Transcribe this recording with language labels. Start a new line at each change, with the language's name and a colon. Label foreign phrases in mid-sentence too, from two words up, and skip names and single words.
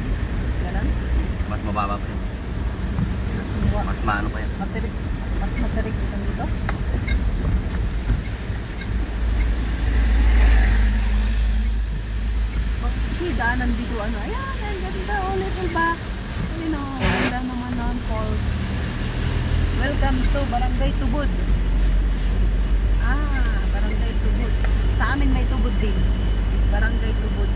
Filipino: Ganun? Mas mababa pa yun. Mas maano pa yun. Mas matarik dito. Kasi daanan dito ano. Ayan, ang ganda.
English: Oh, little back. You know,
Filipino: ganda naman ng falls.
English: Welcome to Barangay Tubod. Barangay Tubod.
Filipino: Sa amin may tubod din. Barangay Tubod.